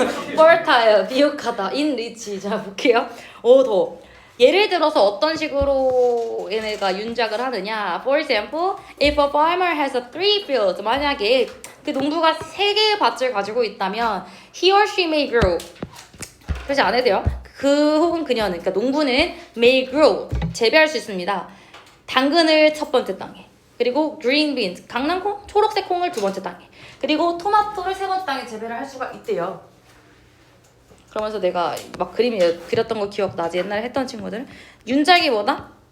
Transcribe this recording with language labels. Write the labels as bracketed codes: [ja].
[en] fertile [ko] 비옥하다 [en] enrich. [ko] 자 볼게요. 더 예를 들어서 어떤 식으로 얘네가 윤작을 하느냐. [en] For example, if a farmer has a 3 fields, [ko] 만약에 그 농부가 3개의 밭을 가지고 있다면 [en] he or she may grow. [ko] 그렇지 안 해도 돼요. 그 혹은 그녀는, 그러니까 농부는 [en] may grow, [ko] 재배할 수 있습니다. 당근을 첫 번째 땅에, 그리고 green beans, 강낭콩, 초록색 콩을 두 번째 땅에, 그리고 토마토를 세 번째 땅에 재배를 할 수가 있대요. 그러면서 내가 막 그렸던 거 기억나지? 옛날에 했던 친구들. 윤작이 뭐다?